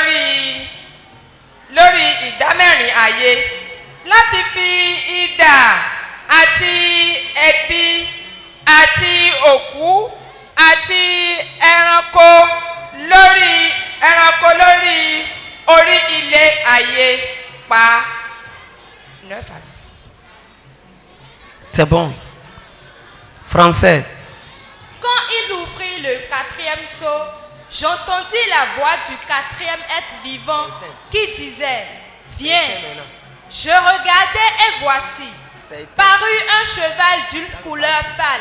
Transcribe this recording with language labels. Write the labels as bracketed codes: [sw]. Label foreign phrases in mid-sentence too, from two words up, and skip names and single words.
[yo] lórí ìdámẹ́rin ayé láti fi idà àti ẹ̀bi àti òkú àti ẹranko lórí orí ilẹ̀ ayé pa. [fr] C'est bon. Français. Quand il ouvrit le quatrième sceau, j'entendis la voix du quatrième être vivant qui disait: Viens. Je regardai et voici, parut un cheval d'une couleur pâle.